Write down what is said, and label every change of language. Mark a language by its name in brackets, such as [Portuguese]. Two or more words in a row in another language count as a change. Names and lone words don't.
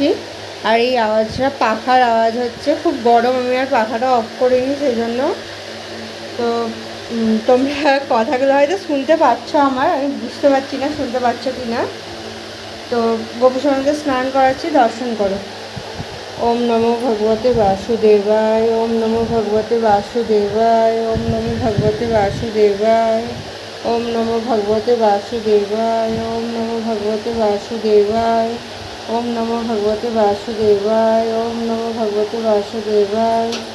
[Bangla] আর এই আওয়াজটা পাখার আওয়াজ হচ্ছে, খুব গরম, আমি আর পাখাটা অফ করিনি সেই জন্য। তো তোমরা কথাগুলো হয়তো শুনতে পাচ্ছ আমার, আমি বুঝতে পারছি না শুনতে পাচ্ছ কি না। তো গোপুসোনাদের স্নান করাচ্ছি, দর্শন করো। [Sanskrit] ওম নমো ভগবতে বাসুদেবায়, ওম নমো ভগবতে বাসুদেবায়, ওম নমো ভগবতে বাসুদেবায়, ওম নমো ভগবতে বাসুদেবায়, ওম নমো ভগবতে বাসুদেবায়, ওম নমো ভগবতে বাসুদেবায়, ওম নমো ভগবতে বাসুদেবায়।